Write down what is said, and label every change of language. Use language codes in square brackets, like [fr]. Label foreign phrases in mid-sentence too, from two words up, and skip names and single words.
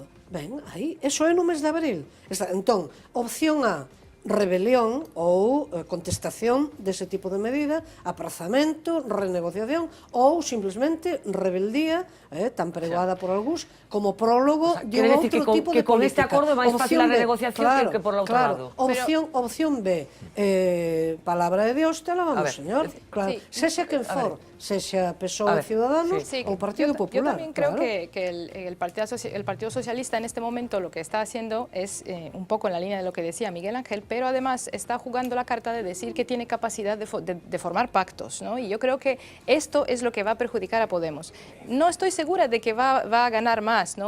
[gl] Ben, aí, eso é no mes de abril. Entón, opción A, rebelión ou contestación dese tipo de medida, aprazamento, renegociación ou simplemente rebeldía, tan pregoada por algúns, como prólogo de outro tipo de política. Que con este acordo é máis fácil a renegociación que por o outro lado. [es] Opción B, palabra de Dios, te alabamos, señor. [gl] Claro, sexa quen for, sexa PSOE Ciudadanos ou Partido Popular. [es] Yo también creo que el Partido Socialista en este momento lo que está haciendo es un poco en la línea de lo que decía Miguel Ángel, pero además está jugando la carta de decir que tiene capacidad de formar pactos, ¿no? Y yo creo que esto es lo que va a perjudicar a Podemos. No estoy segura de que va a ganar más, ¿no?